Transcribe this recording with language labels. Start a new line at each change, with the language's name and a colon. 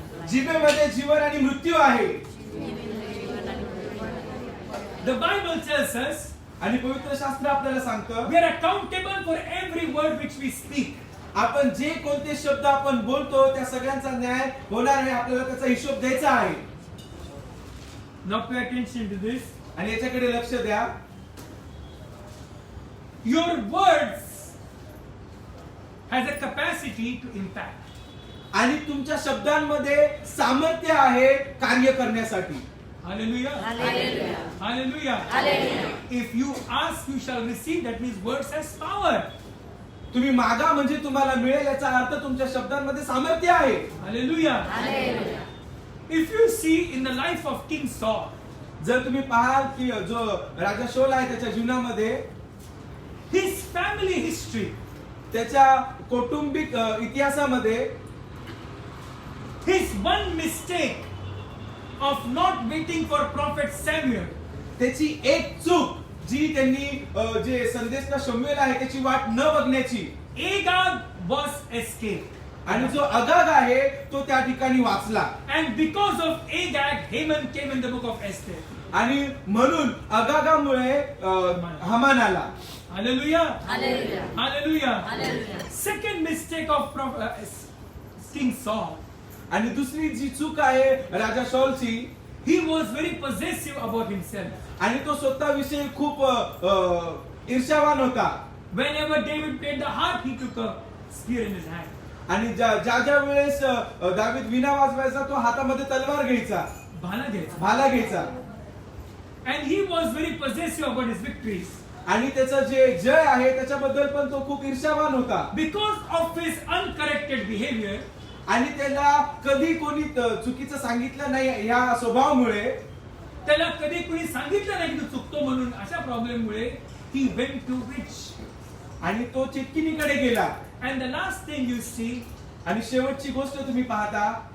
Marathi: जिभेमध्ये जीवन आणि मृत्यू आहे.
English: The Bible tells us
Marathi: आणि पवित्र शास्त्र आपल्याला सांगतं,
English: we are accountable for every word which we speak.
Marathi: आपण जे कोणते शब्द आपण बोलतो त्या सगळ्यांचा न्याय होणार आहे. आपल्याला त्याचा हिशोब द्यायचा आहे.
English: Now pay attention to this.
Marathi: आणि याच्याकडे लक्ष द्या.
English: Your words has a capacity to impact.
Marathi: आणि तुमच्या शब्दांमध्ये सामर्थ्य आहे कार्य करण्यासाठी.
English: Hallelujah. Hallelujah. Hallelujah. Hallelujah. If you ask, you shall receive. That means words has power.
Marathi: तुम्ही मागा म्हणजे तुम्हाला मिळेल, याचा अर्थ तुमच्या शब्दांमध्ये सामर्थ्य आहे.
English: Hallelujah. Hallelujah. If you see in the life of King Saul,
Marathi: जर तुम्ही पाहाल की जो राजा शौल आहे त्याच्या जीवनामध्ये
English: his family history,
Marathi: त्याच्या कौटुंबिक इतिहासामध्ये
English: his one mistake of not waiting for prophet Samuel,
Marathi: त्याची एक चूक जी त्यांनी जे संदेशना शमूएल आहे त्याची वाट न बघण्याची,
English: Agag was escaped.
Marathi: आणि जो अगाग आहे तो त्या ठिकाणी वाचला.
English: And because of Agag, Haman came in the book of Esther.
Marathi: आणि म्हणून अगागामुळे हमान आला.
English: Hallelujah. Hallelujah. Hallelujah. Hallelujah. Second mistake of King Saul,
Marathi: आणि दुसरी जी चूक आहे राजा शौलची,
English: he was very possessive about himself.
Marathi: आणि तो स्वतःविषयी खूप ईर्ष्यावान होता.
English: Whenever David played the harp, he took a spear in his hand.
Marathi: आणि ज्या वेळेस दावीद वीणा वाजवायचा तो हातामध्ये तलवार घ्यायचा, भाला घ्यायचा. भाला घ्यायचा.
English: And he was very possessive about his victories.
Marathi: आणि त्याचं जे जय आहे त्याच्याबद्दल पण तो खूप ईर्ष्यावान होता.
English: Because of his uncorrected behavior,
Marathi: आणि त्याला कधी कोणी चुकीचं सांगितलं नाही या स्वभावामुळे, त्याला कधी कोणी सांगितलं नाही की तू चुकतो म्हणून, अशा प्रॉब्लेममुळे
English: he went to witch.
Marathi: आणि तो चिटकिनीकडे गेला.
English: And the last thing you see,
Marathi: आणि शेवटची गोष्ट तुम्ही पाहता,